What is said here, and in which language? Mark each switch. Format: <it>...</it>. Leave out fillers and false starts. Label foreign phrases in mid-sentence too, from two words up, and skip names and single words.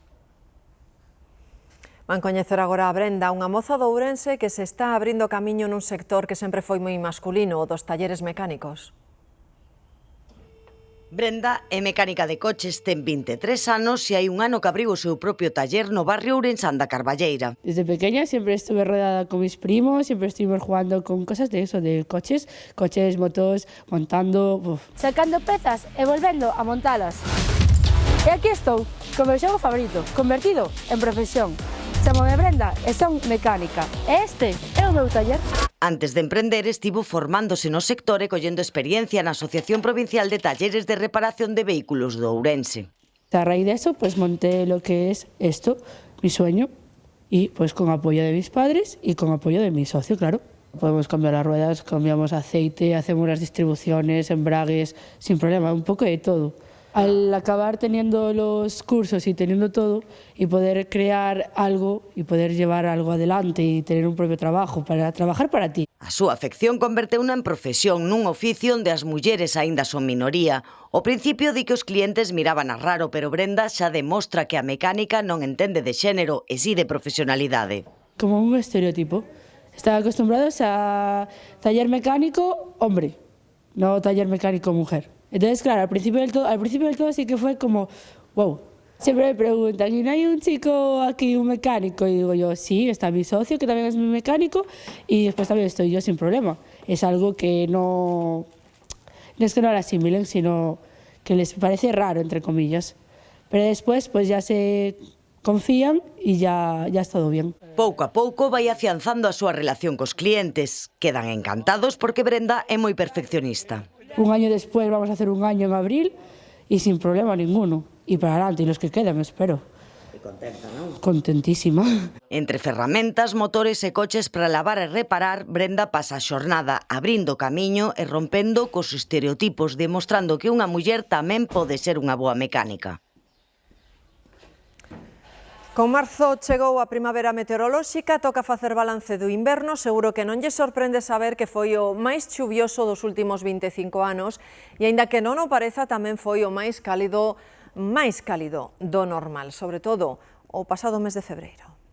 <gl>Van coñecer agora a Brenda, unha moza de Ourense que se está abrindo camiño nun sector que sempre foi moi masculino, o dos talleres mecánicos. Brenda é mecánica de coches, ten 23 anos e hai un ano que abriu o seu propio taller no barrio ourensán da Carballeira.</gl> <es>Desde pequeña siempre estuve rodeada con mis primos, siempre estuvimos jugando con cosas de eso, de coches, motos, montando...</es> <gl>Sacando pezas e volvendo a montalas. E aquí estou, con meu xogo favorito, convertido en profesión. Chamome Brenda e son mecánica. E este é o meu taller. Antes de emprender, estivo formándose no sector e collendo experiencia na Asociación Provincial de Talleres de Reparación de Vehículos do Ourense.</gl> <es>A raíz de eso, pues monté lo que es esto, mi sueño, y pues con apoyo de mis padres y con apoyo de mi socio, claro. Podemos cambiar las ruedas, cambiamos aceite, hacemos las distribuciones, embragues, sin problema, un poco de todo. Al acabar teniendo los cursos y teniendo todo y poder crear algo y poder llevar algo adelante y tener un propio trabajo para trabajar para ti.</es> <gl>A súa afección converteuna en profesión, nun oficio onde as mulleres aínda son minoría. Ao principio di que os clientes miraban a raro, pero Brenda xa demostra que a mecánica non entende de xénero e si de profesionalidade.</gl> <es>Como un estereotipo. Están acostumbrados a taller mecánico hombre, no taller mecánico mujer. Entonces, claro, al principio del todo sí que fue como, wow. Siempre me preguntan, ¿y no hay un chico aquí, un mecánico? Y digo yo, sí, está mi socio, que también es mi mecánico, y después también estoy yo sin problema. Es algo que no es que no lo asimilen, sino que les parece raro, entre comillas. Pero después, pues ya se confían y ya es todo bien.</es> <gl>Pouco a pouco vai afianzando a súa relación cos clientes. Quedan encantados porque Brenda é moi perfeccionista.</gl> <es>Un año después vamos a hacer un año en abril y sin problema ninguno. Y para adelante, y los que quedan, espero.</es> <gl>E contenta, non?</gl> <es>Contentísima.</es> <gl>Entre ferramentas, motores e coches para lavar e reparar, Brenda pasa a xornada abrindo camiño e rompendo cos estereotipos, demostrando que unha muller tamén pode ser unha boa mecánica. Con marzo chegou a primavera meteorolóxica, toca facer balance do inverno, seguro que non lle sorprende saber que foi o máis chuvioso dos últimos 25 anos e, aínda que non o pareza, tamén foi o máis cálido do normal, sobre todo o pasado mes de febreiro.</gl>